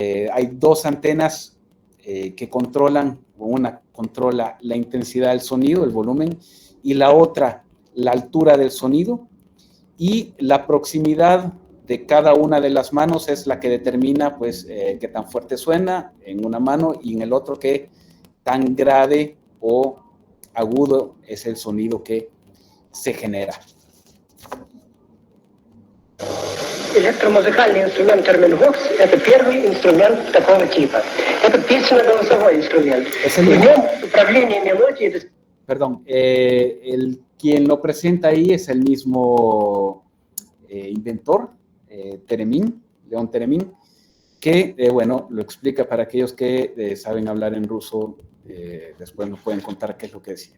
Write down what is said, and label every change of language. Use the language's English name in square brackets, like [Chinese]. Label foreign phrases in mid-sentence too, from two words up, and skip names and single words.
[Spanish] Hay dos antenas que controlan, una controla la intensidad del sonido, el volumen, y la otra la altura del sonido, y la proximidad de cada una de las manos es la que determina pues qué tan fuerte suena en una mano, y en el otro qué tan grave o agudo es el sonido que se genera. [Russian] Электромузыкальный инструмент терминвокс – это первый инструмент такого типа. Это песенно-голосовой инструмент. В нем управление мелодией... [Spanish] Perdón, quien lo presenta ahí es el mismo inventor, Teremin, León Teremin, que, bueno, lo explica para aquellos que saben hablar en ruso, después nos pueden contar qué es lo que decía.